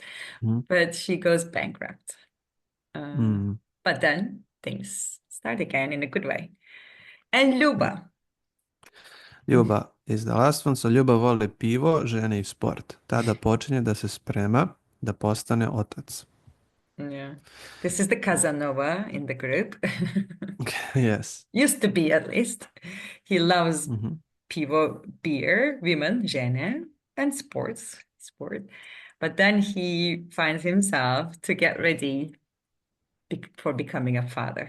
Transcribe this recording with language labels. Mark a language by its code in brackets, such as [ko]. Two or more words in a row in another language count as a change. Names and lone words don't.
[en] Mhm. But she goes bankrupt. Uh, Mm. but then things start again in a good way. And Luba. Ljuba is the last one. [sr] So Ljuba voli pivo, žene i sport. Tada počinje da se sprema da postane otac. [en] Yeah. This is the Casanova in the group. Yes. Used to be, at least. He loves Mhm. pivo, beer, women, žene, and sport. But then he finds himself to get ready for becoming a father.